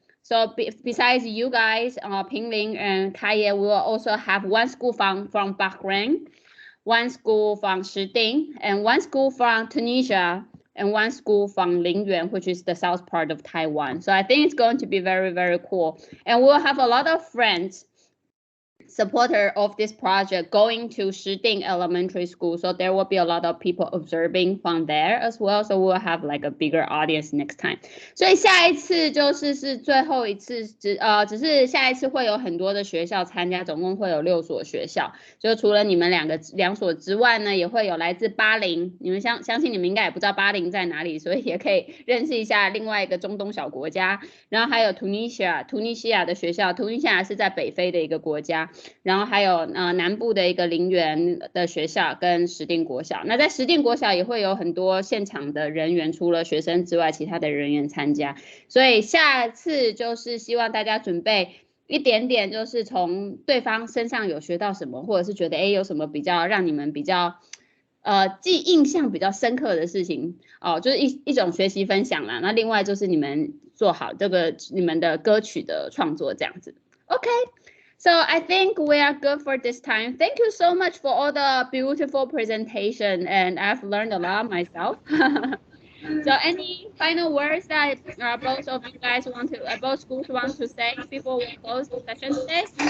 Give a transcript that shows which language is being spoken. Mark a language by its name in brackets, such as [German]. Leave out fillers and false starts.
[English] So besides you guys, Pinglin and Khayay, we will also have 1 school from Bahrain, 1 school from Shiding, and 1 school from Tunisia, and 1 school from Lingyuan, which is the south part of Taiwan. So I think it's going to be very, very cool. And we'll have a lot of friends supporter of this project going to Shiding Elementary School. So there will be a lot of people observing from there as well. So we'll have like a bigger audience next time. [Chinese] 所以下一次是最后一次，只是下一次会有很多的学校参加，总共会有6所学校。就除了你们2所之外呢，也会有来自巴林。你们相信你们应该也不知道巴林在哪里，所以也可以认识一下另外一个中东小国家。然后还有突尼西亚的学校，突尼西亚是在北非的一个国家。然后还有南部的一个林园的学校跟石碇国小，那在石碇国小也会有很多现场的人员，除了学生之外，其他的人员参加。所以下次就是希望大家准备一点点，就是从对方身上有学到什么，或者是觉得有什么比较让你们比较印象比较深刻的事情哦，就是一种学习分享啦。那另外就是你们做好这个你们的歌曲的创作这样子。 [English] OK。So I think we are good for this time. Thank you so much for all the beautiful presentation, and I've learned a lot myself. So any final words that both of you guys want to, both schools want to say before we close the session today?